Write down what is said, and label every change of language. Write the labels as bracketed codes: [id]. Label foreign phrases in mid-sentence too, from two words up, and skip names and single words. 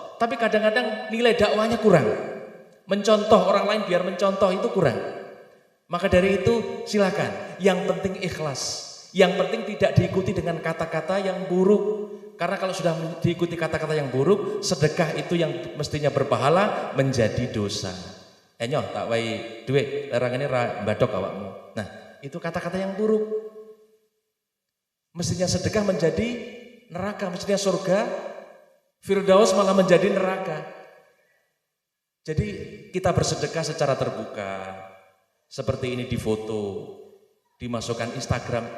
[id] Tapi kadang-kadang nilai dakwahnya kurang. Mencontoh orang lain biar mencontoh itu kurang. Maka dari itu silakan. Yang penting ikhlas. Yang penting tidak diikuti dengan kata-kata yang buruk. Karena kalau sudah diikuti kata-kata yang buruk, sedekah itu yang mestinya berpahala menjadi dosa. [jv] Nyoh tak wai duit, lerang ini badok awakmu. [id] Nah, itu kata-kata yang buruk. Mestinya sedekah menjadi neraka, mestinya surga Firdaus malah menjadi neraka. Jadi kita bersedekah secara terbuka. Seperti ini difoto, dimasukkan Instagram.